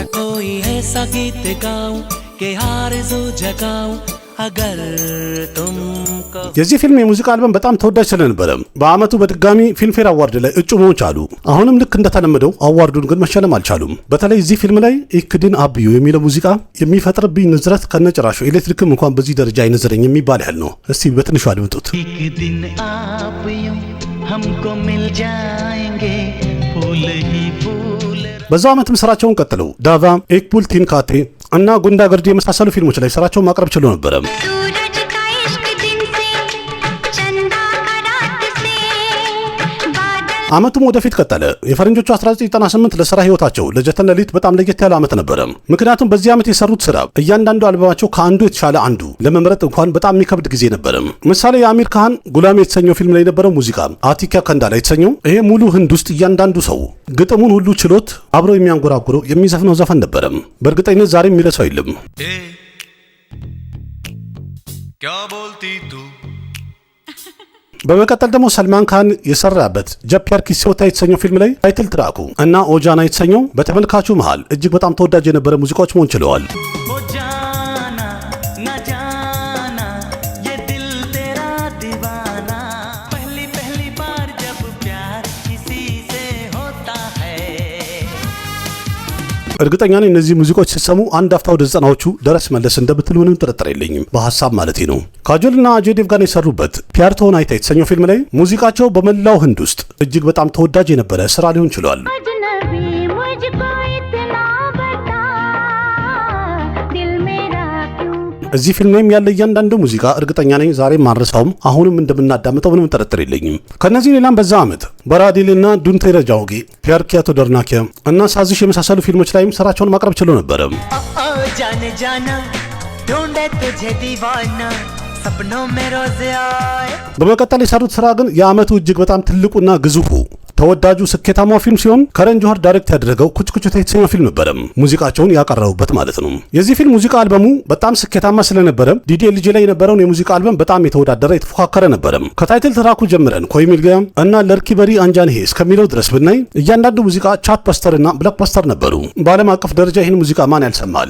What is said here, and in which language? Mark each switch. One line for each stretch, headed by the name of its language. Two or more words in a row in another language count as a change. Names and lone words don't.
Hindi: कोई ऐसा गीत गाऊं कि आरज़ू जगाऊं अगर तुमको
Amharic: የዚህ ፊልም የሙዚቃ አልበም በጣም ተወዳጅ ስለነበረ በአመቱ በድጋሚ ፊልምፌር አዋርድ ላይ እጩ መሆን ቻሉ። አሁንም ልክ እንደተለመደው አዋርዱን ግን መሸለም አልቻሉም። በተለይ እዚህ ፊልም ላይ ኢክዲን አብዩ የሚለው ሙዚቃ የሚፈጥርብኝ ንዝረት ከነጭራሹ ኤሌክትሪክም እንኳን በዚህ ደረጃ አይነዝረኝ የሚባል ያህል ነው። እስቲ በትንሹ አድምጡት።
Hindi: एक दिन आप यूं हमको मिल जाएंगे फूल ही फूल
Amharic: በዛው ዓመትም ስራቸውን ቀጥለው ዳቫ፣ ኤክ ፑል ቲን ካቴ እና ጉንዳ ገርዲ የመሳሰሉ ፊልሞች ላይ ስራቸውን ማቅረብ ችሎ ነበረ።
Hindi: सूरज का इश्क दिन से चंदा का रात से बादल
Amharic: ዓመቱም ወደፊት ቀጠለ። የፈረንጆቹ 1998 ለስራ ህይወታቸው ለጀተን ለሊት በጣም ለየት ያለ ዓመት ነበረ። ምክንያቱም በዚህ ዓመት የሰሩት ስራ እያንዳንዱ አልበማቸው ከአንዱ የተሻለ አንዱ ለመምረጥ እንኳን በጣም የሚከብድ ጊዜ ነበረ። ምሳሌ የአሚር ካን ጉላም የተሰኘው ፊልም ላይ የነበረው ሙዚቃ አቲካ ከንዳላ የተሰኘው ይሄ ሙሉ ህንድ ውስጥ እያንዳንዱ ሰው ግጥሙን ሁሉ ችሎት አብሮ የሚያንጎራጉረው የሚዘፍነው ዘፈን ነበረ። በእርግጠኝነት ዛሬ የሚረሳው የለም።
Hindi: क्या बोलती तू
Amharic: በመቀጠል ደግሞ ሰልማን ካን የሰራበት ጀብ ፕያር ኪስसे होता የተሰኘው ፊልም ላይ ታይትል ትራኩ እና ኦጃና የተሰኘው በተመልካቹ መሃል እጅግ በጣም ተወዳጅ የነበረ ሙዚቃዎች መሆን ችለዋል።
Hindi: ओ जाना ना जाना ये दिल तेरा दीवाना पहली पहली बार जब प्यार किसी से होता है
Amharic: እርግጠኛ ነኝ እነዚህ ሙዚቃዎች ሲሰሙ አንድ አፍታ ወደ ዘጠናዎቹ ደረስ መለስ እንደምትሉ ምንም ጥርጥር የለኝም፣ በሐሳብ ማለቴ ነው። ካጆልና አጀይ ዴቭጋን የሰሩበት ፕያር तो होना የተሰኘው ፊልም ላይ ሙዚቃቸው በመላው ህንድ ውስጥ እጅግ በጣም ተወዳጅ የነበረ ስራ ሊሆን ችሏል።
Hindi: अजनबी मुझको इतना बता दिल मेरा क्यों
Amharic: እዚህ ፊልም ላይም ያለ እያንዳንዱ ሙዚቃ እርግጠኛ ነኝ ዛሬም ማረሳውም አሁንም እንደምናዳምጠው ምንም ጥርጥር የለኝም። ከነዚህ ሌላም በዛ ዓመት በራዲልና ዱንቴ ረጃውጌ ፕያር ኪያ तो डरना क्या እና ሳዚሽ የመሳሰሉ ፊልሞች ላይም ስራቸውን ማቅረብ ችሎ ነበረ።
Hindi: ओ जाने जाना ढूंढे तुझे दीवाना सपनों में रोज आए
Amharic: በመቀጠል የሰሩት ስራ ግን የዓመቱ እጅግ በጣም ትልቁና ግዙፉ ተወዳጁ ስኬታማው ፊልም ሲሆን ከረን ጆሃር ዳይሬክት ያደረገው ኩች ኩች የተሰኘው ፊልም ነበረ። ሙዚቃቸውን ያቀረቡበት ማለት ነው። የዚህ ፊልም ሙዚቃ አልበሙ በጣም ስኬታማ ስለነበረ ዲዲኤልጂ ላይ የነበረውን የሙዚቃ አልበም በጣም የተወዳደረ የተፎካከረ ነበረ። ከታይትል ትራኩ ጀምረን ኮይ ሚል ገያ እና ለርኪ በሪ አንጃን ሄ እስከሚለው ድረስ ብናይ እያንዳንዱ ሙዚቃ ቻርት በስተር እና ብሎክ በስተር ነበሩ። በዓለም አቀፍ ደረጃ ይህን ሙዚቃ ማን ያልሰማል?